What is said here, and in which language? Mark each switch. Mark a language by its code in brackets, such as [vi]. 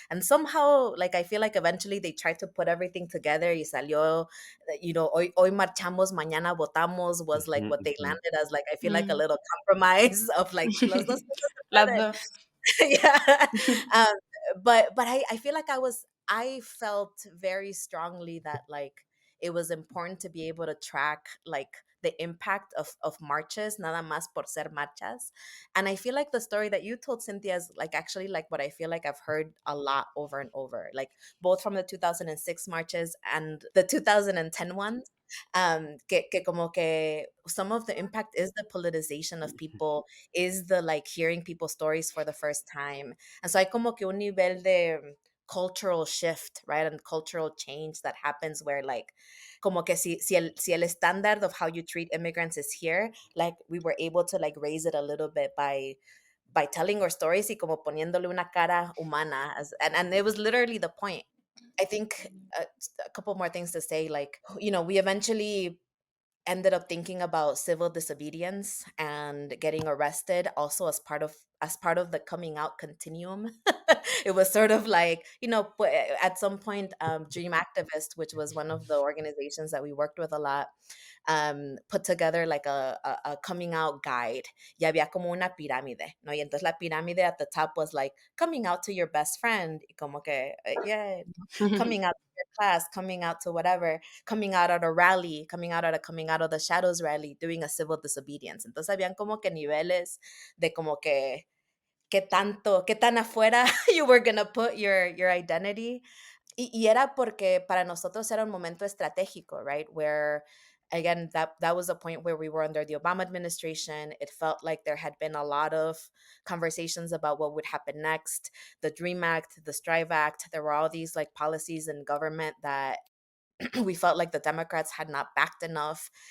[en] And somehow, like, I feel like eventually they tried to put everything together [es] y salió, hoy marchamos, mañana votamos [en] was like Mhm, what they mhm. landed as, like, I feel like a Mm. little compromise of like, [es] las dos cosas se Las pueden. dos. [en] Yeah. um, but I feel like I felt very strongly that like it was important to be able to track like the impact of marches, [es] nada más por ser marchas. [en] And I feel like the story that you told, Cynthia, is like actually like what I feel like I've heard a lot over and over, like both from the 2006 marches and the 2010 ones. [es] Que como que [en] some of the impact is the politicization of people, is the like hearing people's stories for the first time. And so [es] hay como que un nivel de [en] cultural shift, right? And cultural change that happens where like [es] como que si el [en] standard of how you treat immigrants is here, like we were able to like raise it a little bit by telling our stories [es] y como poniéndole una cara humana [en] and it was literally the point. I think a couple more things to say, like, you know, we eventually ended up thinking about civil disobedience and getting arrested also as part of the coming out continuum. It was sort of like, you know, at some point, Dream Activist, which was one of the organizations that we worked with a lot, put together like a coming out guide. [es] Y había como una pirámide, ¿no? Y entonces la pirámide [en] at the top was like coming out to your best friend, [es] y como que, [en] yeah, coming out to your class, coming out to whatever, coming out at a rally, coming out at a coming out of the shadows rally, doing a civil disobedience. [es] Entonces habían como que niveles de como que qué tan afuera [en] you were gonna put your identity. [es] Y era porque para nosotros era un momento estratégico, [en] right? Where again, that was a point where we were under the Obama administration. It felt like there had been a lot of conversations about what would happen next. The Dream Act, the Strive Act, there were all these like policies in government that we felt like the Democrats had not backed enough.